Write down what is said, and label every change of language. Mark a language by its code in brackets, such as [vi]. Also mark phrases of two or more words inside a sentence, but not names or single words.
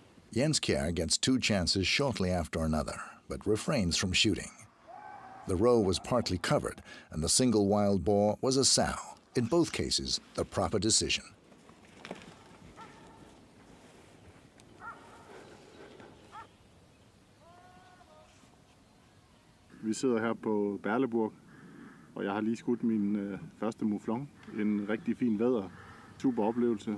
[en] Jens Kjær gets 2 chances shortly after another, but refrains from shooting. The roe was partly covered, and the single wild boar was a sow. In both cases, the proper decision. [da] Vi sidder her på Berleburg, og jeg har lige skudt min første mouflon. En rigtig fin vædder. Super oplevelse.